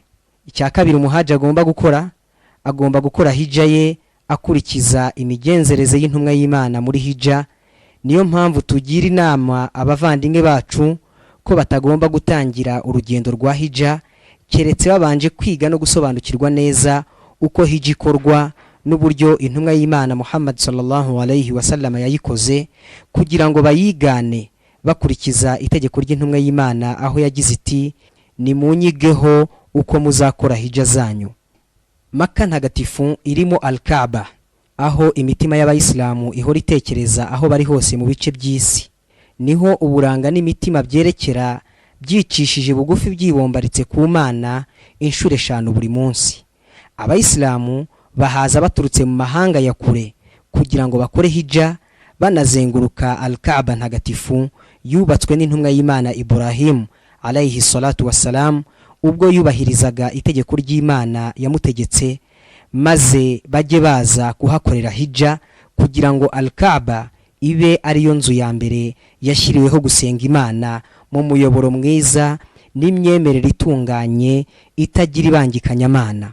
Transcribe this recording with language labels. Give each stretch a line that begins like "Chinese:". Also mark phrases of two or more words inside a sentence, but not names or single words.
Kinyarwanda: Icya kabiri umuhaji agomba gukora hijja ye akurikiza imigenzereze y'intumwa y'Imana muri hijja. Niyo mpamvu tugira inama abavandimwe bacu ko batagomba gutangira urugendo rwa hijja keretse babanje kwiga no gusobanukirwa neza uko hijja ikorwa n'uburyo intumwa y'Imana Muhammad
Arabic: صلى الله عليه وسلم
Kinyarwanda: yayikoze, kugira ngo bayigane bakurikiza itegeko ry'intumwa y'Imana aho yagize iti: nimunyigeho uko muzakora hijja zanyu. Makka ntagatifu irimo Al-Kaaba, aho imitima y'abayisilamu ihora itekereza aho bari hose mu bice by'isi. Niho uburanga n'imitima byerekera byicishije bugufi byibombaritse ku Mana inshuro 5 buri munsi. Abayisilamu bahaza baturutse mu mahanga ya kure kugira ngo bakore hijja, banazenguruka Al-Kaaba ntagatifu yubatswe n'intumwa y'Imana Ibrahim
Arabic: عليه الصلاة والسلام
Kinyarwanda: ubwo yubahirizaga itegeko ry'Imana yamutegetse, maze bajye baza kuhakorera hijja kugira ngo Al-Kaaba ibe ariyo nzu ya mbere yashyiriweho gusenga Imana mu muyoboro mwiza n'imyemerere itunganye itagira ibangikanyamana.